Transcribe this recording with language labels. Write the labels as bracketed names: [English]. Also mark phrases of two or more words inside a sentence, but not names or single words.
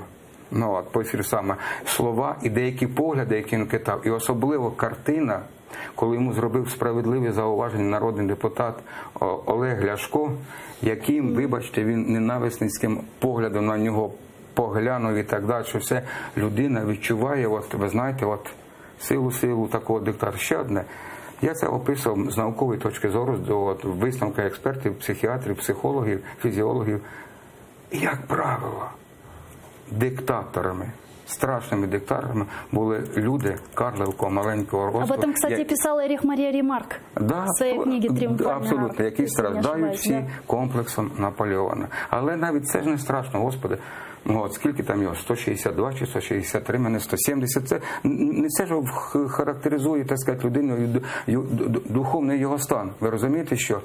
[Ukrainian] Ну, от, по саме слова і деякі погляди, які він кидав, і особливо картина, коли йому зробив справедливе зауваження народний депутат Олег Ляшко, яким, вибачте, він ненависницьким поглядом на нього поглянув і так далі, що все людина відчуває, от, ви знаєте, от, силу такого диктатора. Ще одне, я це описував з наукової точки зору, до висновка експертів, психіатрів, психологів, фізіологів. І, як правило, диктаторами, страшними диктаторами були люди карликового маленького росту. [Russian] Об этом, кстати, писал Эрих Мария Ремарк в своей книге «Триумфальный абсолютно, арт», [Ukrainian] які страждають всі комплексом Наполеона. Але навіть це ж не страшно, Господи. Ну, от скільки там його? 162 чи 163, мене 170. Це не це ж характеризує, так сказати, людину, духовний його стан. Ви розумієте, що?